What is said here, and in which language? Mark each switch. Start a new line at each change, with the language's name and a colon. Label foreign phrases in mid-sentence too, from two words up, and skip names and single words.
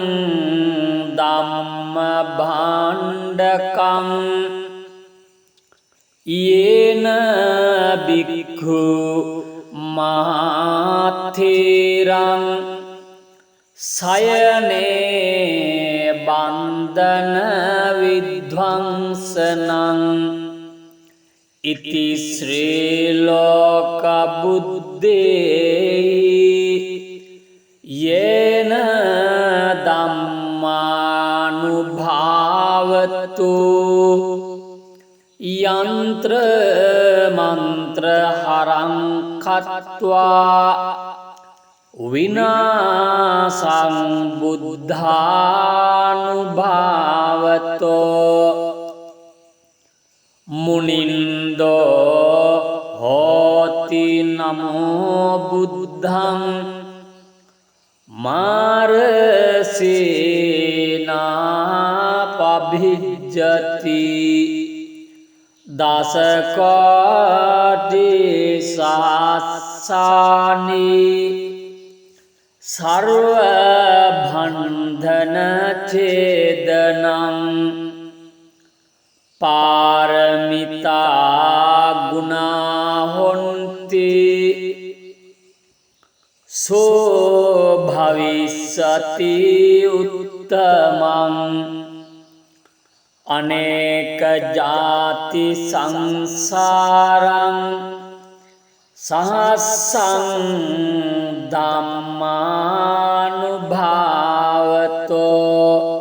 Pali: ධම්ම භාණ්ඩකං යේන බික්ඛු මහතීරං සයනේ බන්ධන විද්වංසනං ඉති ශ්‍රී ලෝක බුද්දේ යේන ධම්මානුභාවතු යන්ත්‍ර මන්ත්‍ර හරං කତ୍වා විනාසං බුද්ධානුභාවතෝ මුනින්දෝ හෝති නමෝ බුද්ධං මාරසේනා පභිජ්ජති දසකෝටි සහස්සානි සර්ව බන්ධන ඡේදනං පාරමිතා ගුණා හොන්ති සෝ භවිස්සති උත්තමං අනේක ජාති සංසාරං සහස්සං ධම්මානුභාවතෝ